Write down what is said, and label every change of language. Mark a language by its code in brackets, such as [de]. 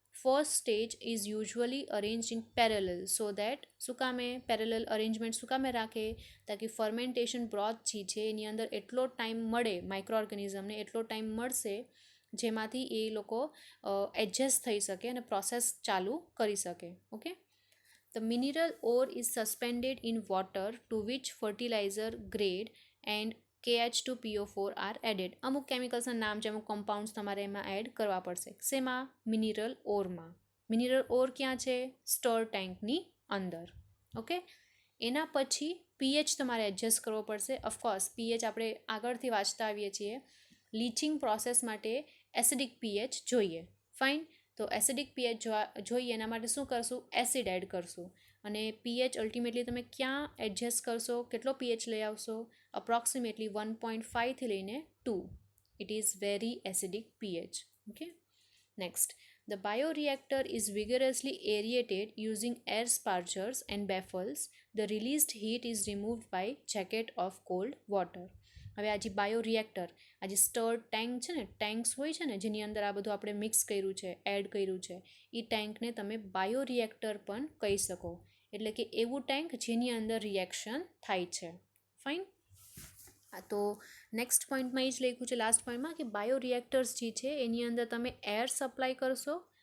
[en] first stage is usually arrange in parallel so that [gu] શું કામે parallel arrangement શું કામે રાખે? તાકી ફર્મેન્ટેશન બ્રોથ જે છે એની અંદર એટલો ટાઈમ મળે, માઇક્રો ઓર્ગેનિઝમને એટલો ટાઈમ મળશે જેમાંથી એ લોકો એડજસ્ટ થઈ શકે અને પ્રોસેસ ચાલુ કરી શકે. Okay. [en] The mineral ore is suspended in water to which fertilizer grade and KH2PO4 are added. [gu] અમુક કેમિકલ્સના નામ છે, અમુક કમ્પાઉન્ડ્સ તમારે એમાં એડ કરવા પડશે. શેમાં? મિનરલ ઓરમાં. મિનરલ ઓર ક્યાં છે? સ્ટર ટેન્કની અંદર. ઓકે. એના પછી પીએચ તમારે એડજસ્ટ કરવો પડશે. ઓફકોર્સ પીએચ આપણે આગળથી વાંચતા આવીએ છીએ. લીચિંગ પ્રોસેસ માટે એસિડિક પીએચ જોઈએ. ફાઇન. તો એસિડિક પીએચ જોઈએ એના માટે શું કરશું? એસિડ એડ કરશું. અને પીએચ અલ્ટિમેટલી તમે ક્યાં એડજસ્ટ કરશો? કેટલો પીએચ લઈ આવશો? અપ્રોક્સિમેટલી 1.5થી લઈને 2. [en] It is very acidic pH. Okay. Next, the bioreactor is vigorously aerated using air spargers and baffles. The released heat is removed by jacket of cold water. [gu] હવે આ જે બાયોરિએક્ટર, આ જે સ્ટર્ડ ટેન્ક છે ને, tanks હોય છે ને જેની અંદર આ બધું આપણે મિક્સ કર્યું છે, એડ કર્યું છે, એ ટેન્કને તમે બાયોરિએક્ટર પણ કહી શકો. એટલે કે એવું ટેન્ક જેની અંદર રિએક્શન થાય છે. ફાઇન. તો નેક્સ્ટ પોઈન્ટમાં એ જ લખ્યું છે લાસ્ટ પોઈન્ટમાં કે બાયોરિએક્ટર્સ જે છે એની અંદર તમે એર સપ્લાય કરશો.